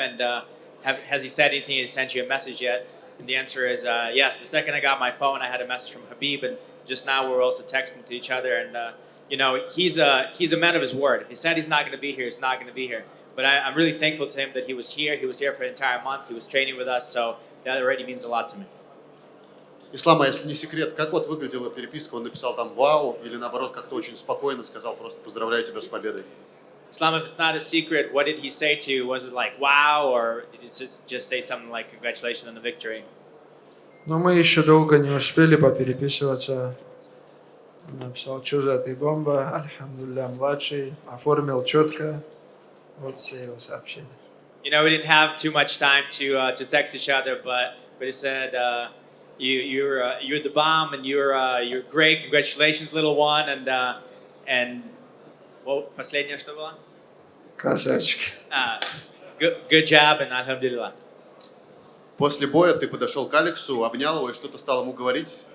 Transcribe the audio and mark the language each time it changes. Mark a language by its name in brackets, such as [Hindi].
[English] And has he said anything? Has he sent you a message yet? And the answer is yes. The second I got my phone, I had a message from Khabib, and just now we're also texting to each other. And he's a man of his word. If he said he's not going to be here, he's not going to be here. But I'm really thankful to him that he was here. He was here for an entire month. He was training with us, so that already means a lot to me. [Russian] Ислам, а если не секрет, как вот выглядела переписка? Он написал там «Вау» или наоборот как-то очень спокойно сказал просто «Поздравляю тебя с победой». [English] Islam, if it's not a secret, what did he say to you? Was it like wow, or did he just say something like congratulations on the victory? [Russian] Но мы еще долго не успели попереписываться. Он написал, что за ты бомба, альхамдулилля, младший, оформил четко. Вот все его сообщения. [English] We didn't have too much time to text each other, but he said, you're the bomb, and you're great. Congratulations, little one, and what [Russian] последнее что было? Красавчик. [English] Good job, and alhamdulillah. [Russian] После боя ты подошел к Алексу, обнял его и что-то стал ему говорить.